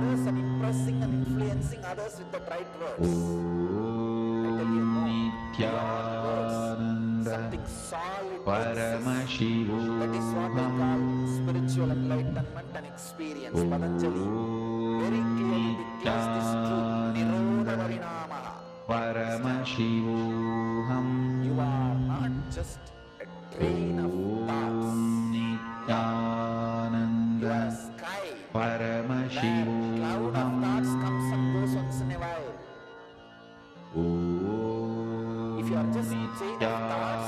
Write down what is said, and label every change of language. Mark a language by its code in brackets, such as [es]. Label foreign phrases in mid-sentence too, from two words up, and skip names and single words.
[en] others and impressing and influencing others with the right words. I tell you, no. Beyond words, Nityananda something solid. That is what I Paramashivoham call spirituality. spiritual enlightenment and experience. Patanjali very clearly declares this truth. [sa] निरोध परिणामः. [en] Paramashivoham. You are not just a train of thoughts. You Nityananda. are a sky where Paramashivoham. cloud of thoughts comes and goes once in a while. If you are just chain of thoughts